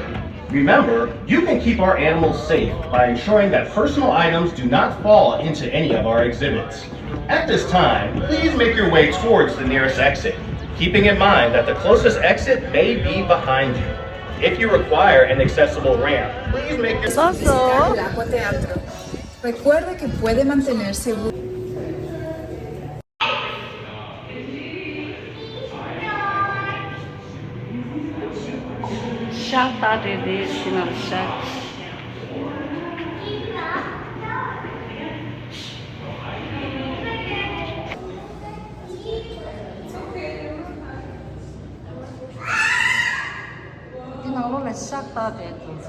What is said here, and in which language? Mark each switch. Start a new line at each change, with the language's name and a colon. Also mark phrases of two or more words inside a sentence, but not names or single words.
English: Remember, you can keep our animals safe by ensuring that personal items do not fall into any of our exhibits. At this time, please make your way towards the nearest exit, keeping in mind that the closest exit may be behind you. If you require an accessible ramp, please make your...
Spanish: Visitar el Aqua Teatro. Recuerde que puede mantener seguro.
Turkish: Şahta dedi, Sinan Şah. Yine ola şahta dedi.